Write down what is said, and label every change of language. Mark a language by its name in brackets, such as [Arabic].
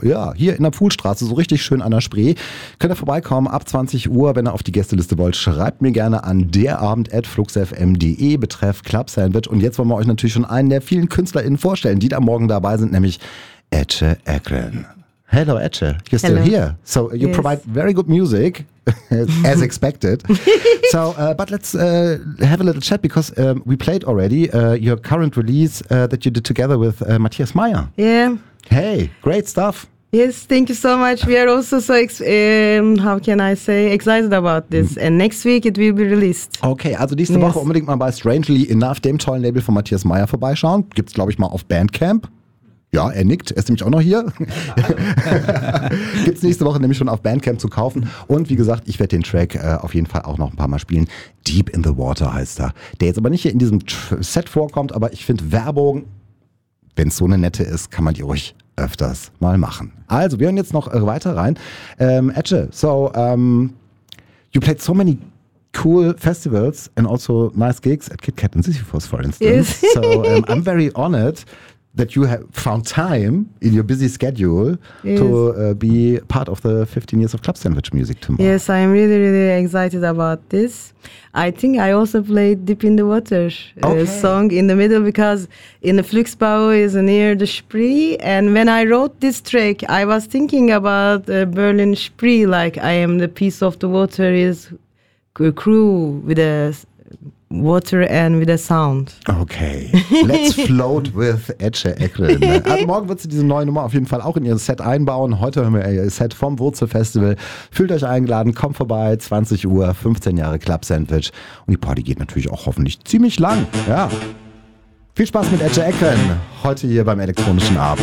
[German] Ja, hier in der Poolstraße, so richtig schön an der Spree. Könnt ihr vorbeikommen ab 20 Uhr, wenn ihr auf die Gästeliste wollt. Schreibt mir gerne an derabend@fluxfm.de betreff Club Sandwich. Und jetzt wollen wir euch natürlich schon einen der vielen KünstlerInnen vorstellen, die da morgen dabei sind, nämlich Etche Eklund. [English] Hello, Etche. You're still Hello. Here. So you yes. provide very good music, as expected. So, but let's have a little chat because we played already your current release that you did together with Matthias Mayer. Yeah. Hey, great stuff. Yes, thank you so much. We are also so, excited about this. And next week it will be released. [German] Okay, also nächste Woche unbedingt mal bei Strangely Enough, dem tollen Label von Matthias Mayer, vorbeischauen. Gibt's, glaube ich, mal auf Bandcamp. Ja, er nickt. Er ist nämlich auch noch hier. Gibt's nächste Woche nämlich schon auf Bandcamp zu kaufen. Und wie gesagt, ich werde den Track auf jeden Fall auch noch ein paar Mal spielen. Deep in the Water heißt er. Der jetzt aber nicht hier in diesem Set vorkommt, aber ich finde Werbung, wenn es so eine nette ist, kann man die ruhig öfters mal machen. Also, wir hören jetzt noch weiter rein. [English] Etche, so, you played so many cool festivals and also nice gigs at KitKat and Sisyphus, for instance. Yes. So, I'm very honored that you have found time in your busy schedule to be part of the 15 years of Club Sandwich music tomorrow. Yes, I'm really, really excited about this. I think I also played Deep in the Water song in the middle because in the Fluxbau is near the Spree. And when I wrote this track, I was thinking about Berlin Spree, like I am the piece of the water is a crew with a water and with a sound. Okay, let's float with Etche Eklund. [German] Also morgen wird sie diese neue Nummer auf jeden Fall auch in ihr Set einbauen. Heute hören wir ihr Set vom Wurzelfestival. Fühlt euch eingeladen, kommt vorbei, 20 Uhr, 15 Jahre Club Sandwich. Und die Party geht natürlich auch hoffentlich ziemlich lang. Ja. Viel Spaß mit Etche Eklund, heute hier beim elektronischen Abend.